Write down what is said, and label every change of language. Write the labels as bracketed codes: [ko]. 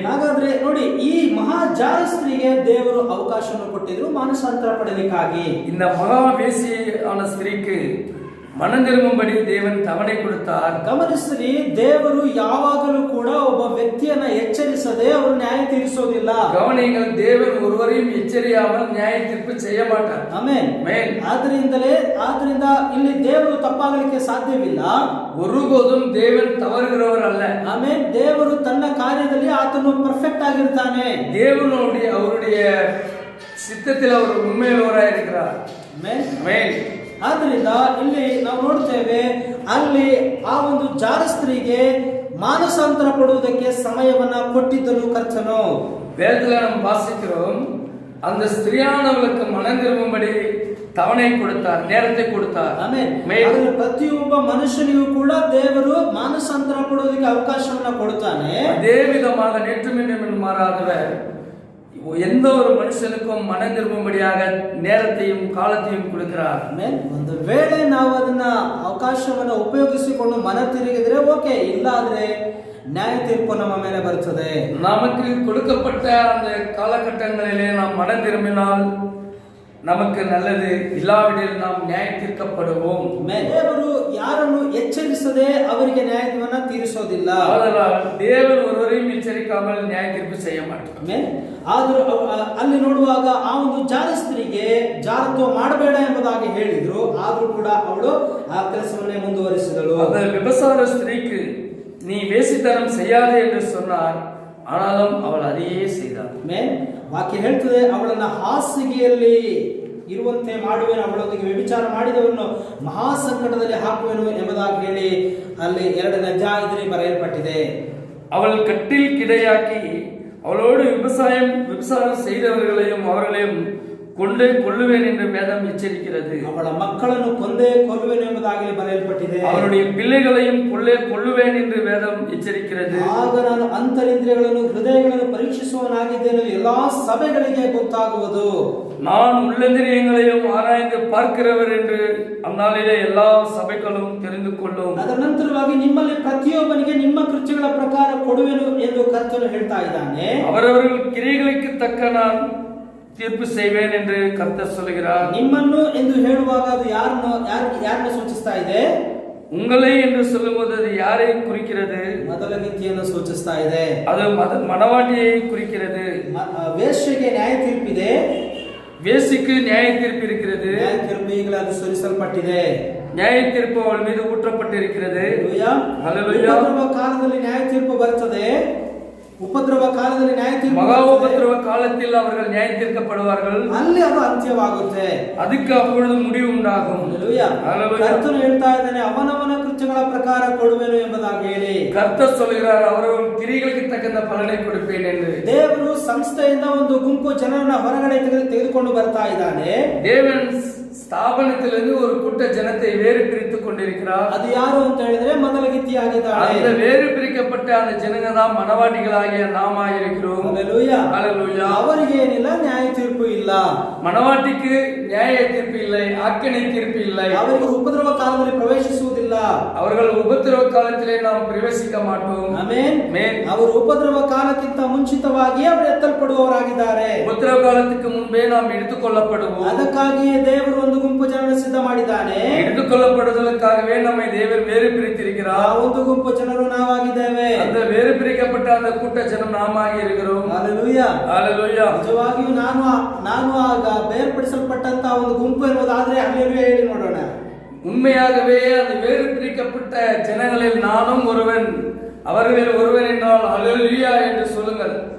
[kn] ಹಾಗಾದ್ರೆ ನೋಡಿ, ಈ ಮಹಾ ಜಾರ ಸ್ತ್ರೀಗೆ ದೇವರು ಅವಕಾಶವನ್ನು ಕೊಟ್ಟಿದ್ರು ಮಾನಸಾಂತರ ಪಡೆಯಲಿಕ್ಕಾಗಿ. [ta] இந்த மகா வேசியான ஸ்திரீக்கு மனம் திரும்பும்படி தேவன் தவணை கொடுத்தார். [kn] ಗಮನಿಸಿರಿ, ದೇವರು ಯಾವಾಗಲೂ ಕೂಡ ಒಬ್ಬ ವ್ಯಕ್ತಿಯನ್ನ ಎಚ್ಚರಿಸದೆ ಅವರು ನ್ಯಾಯ ತೀರಿಸೋದಿಲ್ಲ. [ta] கவனிங்கள், தேவன் ஒருவரையும் எச்சரியாமல் நியாய தீர்ப்பு செய்ய மாட்டார். [kn] ಆಮೆನ್. ಆದ್ರಿಂದ ಇಲ್ಲಿ ದೇವರು ತಪ್ಪಾಗಲಿಕ್ಕೆ ಸಾಧ್ಯವಿಲ್ಲ. [ta] ஒருபோதும் தேவன் தவறுகிறவர் அல்ல. [kn] ಆಮೆನ್. ದೇವರು ತನ್ನ ಕಾರ್ಯದಲ್ಲಿ ಆತನು ಪರ್ಫೆಕ್ಟ್ ಆಗಿರ್ತಾನೆ. [ta] தேவனுடைய அவருடைய சித்தத்தில் அவர் உண்மையுள்ளவராய் இருக்கிறார். [kn] ಆಮೆನ್. ಆದ್ದರಿಂದ ಇಲ್ಲಿ ನಾವು ನೋಡ್ತೇವೆ, ಅಲ್ಲಿ ಆ ಒಂದು ಜಾರ ಸ್ತ್ರೀಗೆ ಮಾನಸಾಂತರ ಪಡುವುದಕ್ಕೆ ಸಮಯವನ್ನ ಕೊಟ್ಟಿದ್ದನು ಕರ್ತನು. [ta] வேதத்துல நம்ம வாசிக்கிறோம், அந்த ஸ்திரியானவளுக்கு மனம் திரும்பும்படி தவணை கொடுத்தார், நேரத்தை கொடுத்தார். [kn] ಆಮೇಲೆ ಪ್ರತಿಯೊಬ್ಬ ಮನುಷ್ಯನಿಗೂ ಕೂಡ ದೇವರು ಮಾನಸಾಂತರ ಪಡುವುದಕ್ಕೆ ಅವಕಾಶವನ್ನ ಕೊಡುತ್ತಾನೆ. [ta] அதே விதமாக நேற்றும் இன்றும் மாறாதவர் எந்த ஒரு மனுஷனுக்கும் மனம் திரும்பும்படியாக நேரத்தையும் காலத்தையும் கொடுக்கிறார். [kn] ಒಂದು ವೇಳೆ ನಾವು ಅದನ್ನ ಅವಕಾಶವನ್ನ ಉಪಯೋಗಿಸಿಕೊಂಡು ಮನ ತಿರುಗಿದ್ರೆ ಓಕೆ, ಇಲ್ಲ ಆದ್ರೆ ನ್ಯಾಯ ತೀರ್ಪು ನಮ್ಮ ಮೇಲೆ ಬರ್ತದೆ. [ta] நமக்கு கொடுக்கப்பட்ட அந்த காலகட்டங்களிலே நாம் மனம் திரும்பினால் நமக்கு நல்லது, இல்லாவிடில் நாம் நியாய ತೀರ್ಕப்படுவோம். [kn] ದೇವರು ಯಾರನ್ನು ಎಚ್ಚರಿಸದೆ ಅವರಿಗೆ ನ್ಯಾಯವನ್ನ ತೀರಿಸೋದಿಲ್ಲ. [ta] அதனால் தேவன் ஒருவரையும் எச்சரிக்காமல் நியாய ತೀರ್ಪು செய்ய மாட்டார். [kn] ಆದರೂ ಅಲ್ಲಿ ನೋಡುವಾಗ ಆ ಒಂದು ಜಾರ ಸ್ತ್ರೀಗೆ ಜಾರತ್ವ ಮಾಡಬೇಡ ಎಂಬುದಾಗಿ ಹೇಳಿದ್ರು, ಆದ್ರೂ ಕೂಡ ಅವಳು ಆ ಕೆಲಸವನ್ನೇ ಮುಂದುವರಿಸಿದಳು. [ta] அந்த விபசார ஸ்திரீக்கு நீ வேசித்தனம் செய்யாதே என்று சொன்னார், ஆனாலும் அவள் அதையே செய்தாள். [kn] ವಾಕ್ಯ ಹೇಳ್ತದೆ, ಅವಳನ್ನ ಹಾಸಿಗೆಯಲ್ಲಿ ಇರುವಂತೆ ಮಾಡುವೆನು, ಅವಳೊಂದಿಗೆ ವ್ಯಭಿಚಾರ ಮಾಡಿದವರನ್ನು ಮಹಾ ಸಂಕಟದಲ್ಲಿ ಹಾಕುವೆನು ಎಂಬುದಾಗಿ ಹೇಳಿ ಅಲ್ಲಿ 2ನೇ ಅಧ್ಯಾಯದಲ್ಲಿ ಬರೆಯಲ್ಪಟ್ಟಿದೆ. [ta] அவள் கட்டில் கிடையாக்கி அவளோடு விபசாரம் செய்தவர்களையும் அவர்களையும் கொண்டே கொல்லுவேன் என்று வேதம் எச்சரிக்கிறது. [kn] ಅವಳ ಮಕ್ಕಳನ್ನು ಕೊಂದೇ ಕೊಲ್ಲುವೆನು ಎಂಬುದಾಗಿ ಬರೆಯಲ್ಪಟ್ಟಿದೆ. [ta] அவருடைய பிள்ளைகளையும் கொல்லுவேன் என்று வேதம் எச்சரிக்கிறது. [kn] ಆಗ ನಾನು ಅಂತರಿಂದ್ರಿಯಗಳನ್ನು ಹೃದಯಗಳನ್ನು ಪರೀಕ್ಷಿಸುವವನಾಗಿದ್ದೇನೆ, ಎಲ್ಲಾ ಸಭೆಗಳಿಗೆ ಗೊತ್ತಾಗುವುದು. [ta] நான் உள்ளந்திரியங்களையும் ஆராய்ந்து பார்க்கிறவர் என்று அந்நாளிலே எல்லா சபைகளும் தெரிந்து கொள்ளும். [kn] ಅದರ ನಂತರವಾಗಿ ನಿಮ್ಮಲ್ಲಿ ಪ್ರತಿಯೊಬ್ಬನಿಗೆ ನಿಮ್ಮ ಕೃತ್ಯಗಳ ಪ್ರಕಾರ ಕೊಡುವೆನು ಎಂದು ಕರ್ತನು ಹೇಳ್ತಾ ಇದ್ದಾನೆ. [ta] அவரவர்கள் கிரியைகளுக்கு தக்க நான் தீர்ப்பு செய்வேன் என்று கர்த்தர் சொல்கிறார். [kn] ನಿಮ್ಮನ್ನು ಎಂದು ಹೇಳುವಾಗ ಅದು ಯಾರನ್ನು ಸೂಚಿಸ್ತಾ ಇದೆ? [ta] உங்களை என்று சொல்லும்போது அது யாரை குறிக்கிறது? [kn] ಮೊದಲಗಿತ್ತಿಯನ್ನು ಸೂಚಿಸ್ತಾ ಇದೆ. [ta] அது மணவாட்டியை குறிக்கிறது. [kn] ವೇಶ್ಯೆಗೆ ನ್ಯಾಯ ತೀರ್ಪಿದೆ, [ta] வேசிக்கு நியாய தீர்ப்பு இருக்கிறது. [kn] ನ್ಯಾಯ ತೀರ್ಪು ಈಗಲೇ ಅದು ಸುರಿಸಲ್ಪಟ್ಟಿದೆ. [ta] நியாய தீர்ப்பு அவள் மீது ஊற்றப்பட்டிருக்கிறது. [kn] ಉಪದ್ರವ ಕಾಲದಲ್ಲಿ ನ್ಯಾಯ ತೀರ್ಪು ಬರ್ತದೆ. ಉಪದ್ರವ ಕಾಲದಲ್ಲಿ ನ್ಯಾಯ ತೀರ್ಪು, [ta] மகா உபத்திரவ காலத்தில் அவர்கள் நியாய தீர்க்கப்படுவார்கள். [kn] ಅಲ್ಲಿ ಅದು ಅಂತ್ಯವಾಗುತ್ತೆ, [ta] அதுக்கு அப்பொழுது முடிவு உண்டாகும். [kn] ಕರ್ತನು ಹೇಳ್ತಾ ಇದ್ದಾನೆ, ಅವನವನ ಕೃತ್ಯಗಳ ಪ್ರಕಾರ ಕೊಡುವೆನು ಎಂಬುದಾಗಿ ಹೇಳಿ [ta] கர்த்தர் சொல்கிறார், அவர்கள் கிரிகளுக்கு தகுந்த பலனை கொடுப்பேன் என்று. [kn] ದೇವರು ಸಂಸ್ಥೆಯಿಂದ ಒಂದು ಗುಂಪು ಜನರನ್ನ ಹೊರಗಡೆ ತೆಗೆದುಕೊಂಡು ಬರ್ತಾ ಇದ್ದಾನೆ. [ta] தேவன் ஸ்தாபனத்திலிருந்து ஒரு கூட்ட ஜனத்தை வேறு பிரித்துக் கொண்டிருக்கிறார். [kn] அது யாರು ಅಂತ ಹೇಳಿದ್ರೆ ಮೊದಲಗಿತ್ತಿಯಾಗಿದ್ದಾಳೆ. [ta] அந்த வேறு பிரிக்கப்பட்ட அந்த ஜனங்க தான் மணவாட்டிகளாகிய நாம இருக்கிறோம். ஹalleluya ஹalleluya. [kn] ಅವರಿಗೆ ಏನಿಲ್ಲ, ನ್ಯಾಯ ತೀರ್ಪು ಇಲ್ಲ. [ta] மணவாட்டிக்கு நியாய தீர்ப்பு இல்லை, ஆக்கணை தீர்ப்பு இல்லை. [kn] ಅವರಿಗೆ ಉಪದ್ರವ ಕಾಲದಲ್ಲಿ ಪ್ರವೇಶಿಸುವುದಿಲ್ಲ. [ta] அவர்கள் உபத்திரவ காலத்திலே நாம் பிரவேசிக்க மாட்டோம். [kn] ಆಮೆನ್. ಅವರು ಉಪದ್ರವ ಕಾಲಕ್ಕಿಂತ ಮುಂಚಿತವಾಗಿ ಅವರು ಎತ್ತಲ್ಪಡುವವರಾಗಿದ್ದಾರೆ. [ta] உபத்திரவ காலத்துக்கு முன்பே நாம் எடுத்துக்கொள்ளப்படுவோம். [kn] ಅದಕ್ಕಾಗಿಯೇ ದೇವರು ಒಂದು ಗುಂಪು ಜನರನ್ನು ಸಿದ್ಧ ಮಾಡಿದ್ದಾನೆ. [ta] எடுத்துக்கொள்ளப்படுவதற்காகவே நம்மை தேவன் வேறு பிரித்திருக்கிறார். [kn] ಒಂದು ಗುಂಪು ಜನರು ನಾವಾಗಿದ್ದೇವೆ. [ta] அந்த வேறு பிரிக்கப்பட்ட அந்த கூட்ட ஜனம் நாமாகி இருக்கிறோம். ஹalleluya ஹalleluya. [kn] ನಿಜವಾಗಿಯೂ ನಾನು ಆಗ ಬೇರ್ಪಡಿಸಲ್ಪಟ್ಟಂತ ಒಂದು ಗುಂಪು ಎನ್ನುವುದಾದ್ರೆ ಹಲ್ಲೆಲೂಯಾ ಹೇಳಿ ನೋಡೋಣ. [ta] உண்மையாகவே அந்த வேறு பிரிக்கப்பட்ட ஜனங்களில் நானும் ஒருவன், அவர்கள் ஒருவன் என்றால் ஹalleluya என்று சொல்லுங்கள்.